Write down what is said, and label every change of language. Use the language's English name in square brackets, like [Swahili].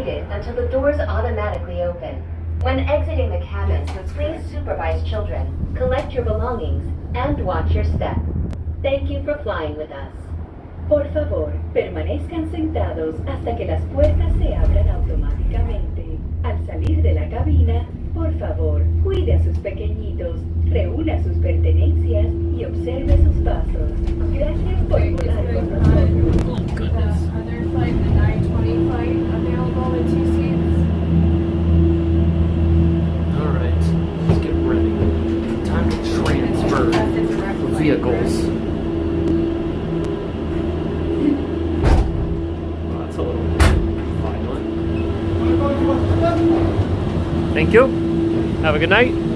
[English] Until the doors automatically open. When exiting the cabin, please supervise children, collect your belongings, and watch your step. Thank you for flying with us. [Spanish] Por favor, permanezcan sentados hasta que las puertas se abran automáticamente. Al salir de la cabina, por favor, cuide a sus pequeñitos, reúna sus pertenencias y observe sus pasos. Gracias por volar con nosotros. [English] Oh, goodness. Other flight, the 9:20 flight, available in 2 seats. All right, let's get ready. Time to transfer vehicles. Well, that's a little violent. Thank you. Have a good night.